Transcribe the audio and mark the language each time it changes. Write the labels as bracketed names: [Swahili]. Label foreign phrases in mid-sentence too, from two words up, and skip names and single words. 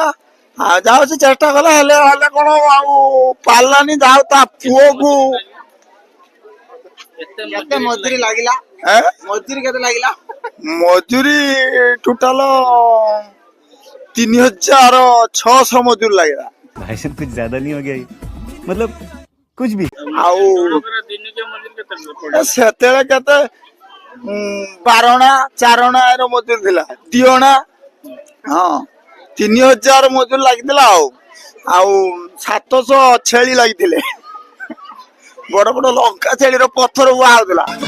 [Odia] ଆଉ ଯାହା ହଉଛି ଚେଷ୍ଟା କଲା, ହେଲେ ହେଲେ କଣ ଆଉ ପାରିଲାନି। ଯାହା ହଉ ତା ପୁଅକୁ କେତେ ମଜୁରୀ ଲାଗିଲା? ମଜୁରୀ କେତେ ଲାଗିଲା? ମଜୁରୀ ଟୋଟାଲ 3600 ମଜୁରୀ ଲାଗିଲା। [Hindi] भाई साहब कुछ ज्यादा नहीं हो गया ये? मतलब कुछ भी। [Odia] ଆଉ ସେତେବେଳେ କେତେ 12 4 ର ମଜୁରୀ ଥିଲା, 2 ହଁ 3000 ମଜୁରୀ ଲାଗିଥିଲା। ଆଉ 700 ଛେଳି ଲାଗିଥିଲେ, ବଡ ବଡ ଲଙ୍କା ଛେଳିର ପଥର ବୁହା ହଉଥିଲା।